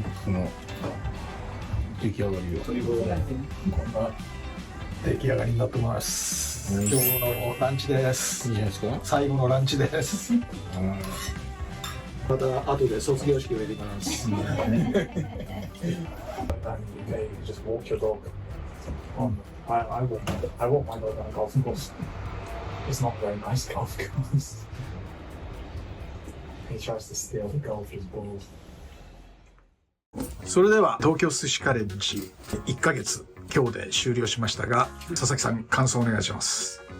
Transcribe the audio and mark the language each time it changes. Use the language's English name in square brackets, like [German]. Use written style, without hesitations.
[Japanese] この出来上がりを。ということで、こんな出来上がりになってます。今日のランチです。いいじゃないですか。最後のランチです。また後で卒業式をやります。 [English] Just walk your dog. I walk my dog on a golf course. It's not a very nice golf course. He tries to steal the golfer's ball. [Japanese] それでは東京寿司カレッジ1ヶ月今日で終了しましたが、佐々木さん感想お願いします。